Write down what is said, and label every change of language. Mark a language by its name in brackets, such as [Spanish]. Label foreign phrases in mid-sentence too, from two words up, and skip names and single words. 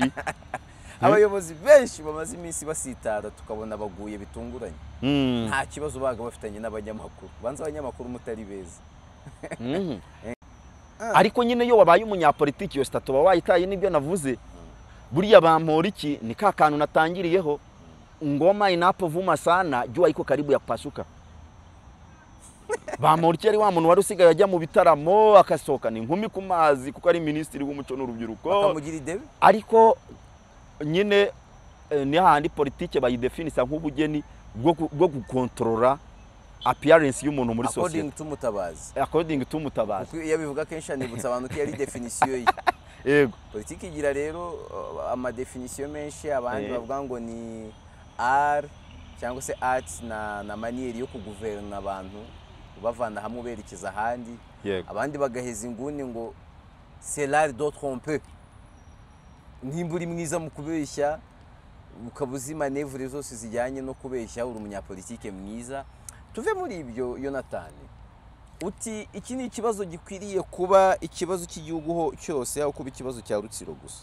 [Kinyarwanda] abayobozi benshi bamaze iminsi basitara tukabona baguye bitunguranye nta kibazo baga bafitanye n'abanyamakuru banza abanyamakuru mutari beza ariko nyine yo wabaye umunyapolitiki yo stato wayitaye nibyo navuze buriya Bamporiki ni ka kantu natangiriyeho [Swahili] ngoma inapovuma sana jua iko karibu ya kupasuka [Kinyarwanda] Bamporiki yari wa muntu wari usigaye ajya mu bitaramo akasohoka ni nkumi ku mazi kuko ari minisitiri w'umuco n'urubyiruko akamugira idebe ariko nyine ni handi politike bayidefinisa nk'ubugeni bwo gukontorora appearance y'umuntu muri society [English] according to [Kinyarwanda] Mutabazi iyo bivuga kenshi anibutsa abantu ko yari definition ye yego politike igira rero ama definition menshi abandi bavuga ngo ni art cyangwa se arts na manière yo kuguverna abantu bavana hamwe berekeza ahandi abandi bagaheza inguni ngo [French] c'est l'art de tromper [Kinyarwanda] nimba uri mwiza mu kubeshya ukabuzi manevre zose zijyanye no kubeshya uri umunyapolitike mwiza tuve muri ibyo Jonathan uti iki ni ikibazo gikwiriye kuba ikibazo cy'igihugu cyose aho kuba ikibazo cya Rutsiro gusa